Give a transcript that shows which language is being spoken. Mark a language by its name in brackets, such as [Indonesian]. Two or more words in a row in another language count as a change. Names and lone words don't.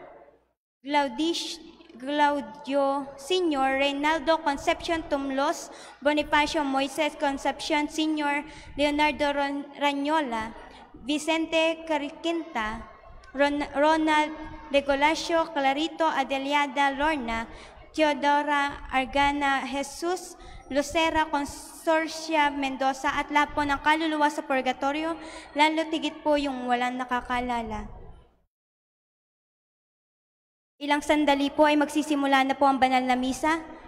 [Filipino] Claudio Sr., Reynaldo Concepcion Tumlos, Bonifacio Moises Concepcion Sr., Leonardo Ranyola, Vicente Cariquinta, Ronald Regolacio, Clarito Adeliada Lorna, Teodora Argana Jesus, Lucera Consorcia Mendoza, at lahat po ng kaluluwa sa purgatorio, lalo tigit po yung walang nakakalala. Ilang sandali po ay magsisimula na po ang banal na misa.